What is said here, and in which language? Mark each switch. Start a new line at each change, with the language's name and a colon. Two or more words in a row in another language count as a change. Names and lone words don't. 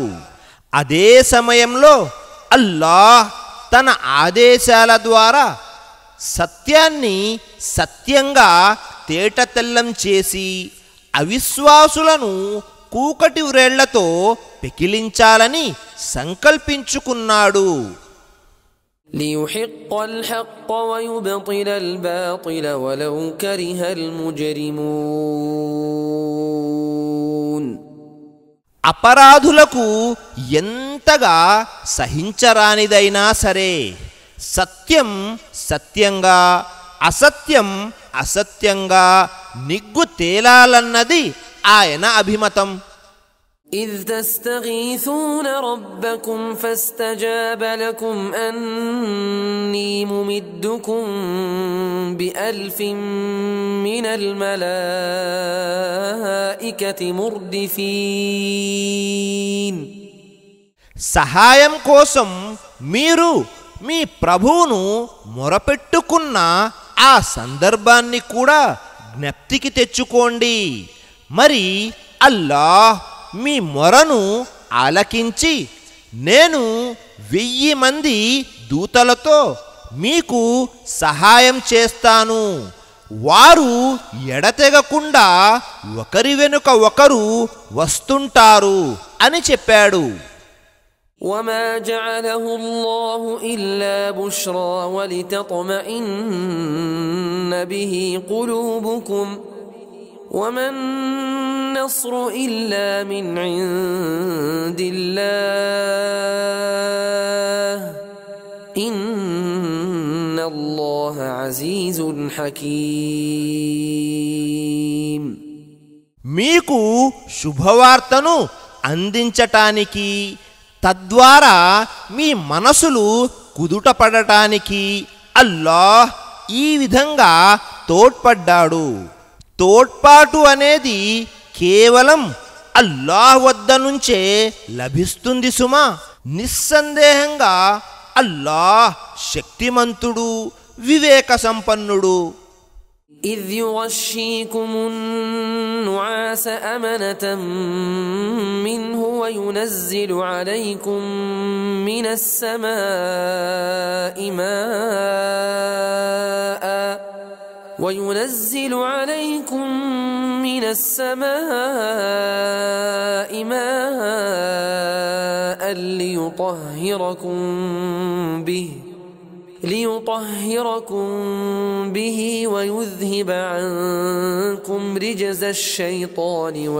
Telugu: అదే సమయంలో అల్లాహ్ తన ఆదేశాల ద్వారా సత్యాన్ని సత్యంగా తేటతెల్లం చేసి అవిశ్వాసులను కూకటి వ్రేళ్లతో పెకిలించాలని సంకల్పించుకున్నాడు.
Arabic: ليحق الحق ويبطل الباطل ولو كره المجرمون.
Telugu: అపరాధులకు ఎంతగా సహించరానిదైనా సరే సత్యం సత్యంగా అసత్యం అసత్యంగా నిగ్గు తేలాలన్నది ఆయన అభిమతం.
Arabic: إذ تستغيثون ربكم فاستجاب لكم أني ممدكم ب1000 من الملائكة مردفين.
Telugu: సహాయం కోసం మీరు మీ ప్రభువును మొరపెట్టుకున్న ఆ సందర్భాన్ని కూడా జ్ఞప్తికి తెచ్చుకోండి. మరి అల్లాహ్ మీ మొరను ఆలకించి నేను 1000 మంది దూతలతో మీకు సహాయం చేస్తాను, వారు ఎడతెగకుండా ఒకరి వెనుక ఒకరు వస్తుంటారు అని చెప్పాడు.
Arabic: وما جعله الله إلا بشرى ولتطمئن به قلوبكم وما النصر إلا من عند الله إن الله عزيز حكيم.
Telugu: మీకు శుభవార్తను అందించటానికి తద్వారా మీ మనసులు కుదుటపడటానికి అల్లాహ్ ఈ విధంగా తోడ్పడ్డాడు. తోడ్పాటు అనేది కేవలం అల్లాహ్ వద్ద నుంచే లభిస్తుంది సుమా. నిస్సందేహంగా అల్లాహ్ శక్తిమంతుడు, వివేక సంపన్నుడు.
Arabic: إذ يغشيكم النعاس أمنة منه وينزل عليكم من السماء ماء ليطهركم به ويذهب عنكم رجز الشيطان